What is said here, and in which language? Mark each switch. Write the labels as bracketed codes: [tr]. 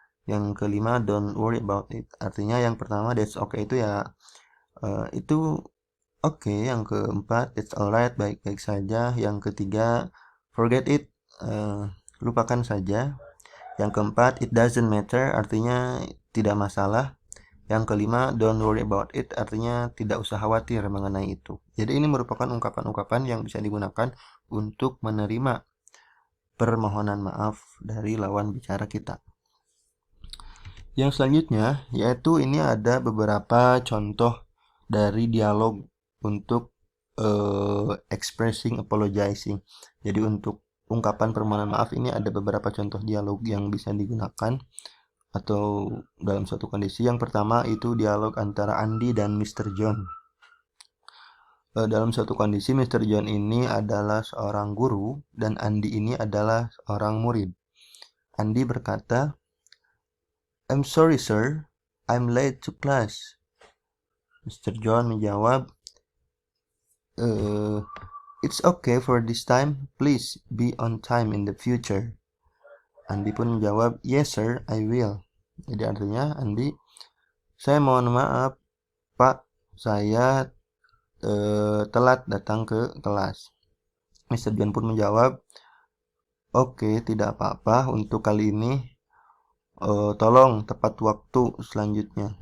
[id] Yang kelima [en] don't worry about it. [id] Artinya yang pertama [en] that's okay [id] itu ya itu oke. Yang keempat [en] it's alright, [id] baik-baik saja. Yang ketiga [en] forget it, [id] lupakan saja. Yang keempat [en] it doesn't matter, [id] artinya tidak masalah. Yang kelima [en] don't worry about it, [id] artinya tidak usah khawatir mengenai itu. Jadi ini merupakan ungkapan-ungkapan yang bisa digunakan untuk menerima permohonan maaf dari lawan bicara kita. Yang selanjutnya yaitu ini ada beberapa contoh dari dialog untuk [en] expressing apologizing. [id] Jadi untuk ungkapan permohonan maaf ini ada beberapa contoh dialog yang bisa digunakan atau dalam suatu kondisi. Yang pertama itu dialog antara Andy dan Mr. John. Dalam suatu kondisi Mr. John ini adalah seorang guru dan Andy ini adalah seorang murid. [en] Andy [id] berkata, [en] I'm sorry sir, I'm late to class. Mr. John [id] menjawab, [en] it's okay for this time, please be on time in the future. Andy [id] pun menjawab, [en] yes sir, I will. [id] Jadi artinya Andy, saya mohon maaf Pak, saya telat datang ke kelas. Mr. John pun menjawab, oke, tidak apa-apa, untuk kali ini tolong tepat waktu selanjutnya.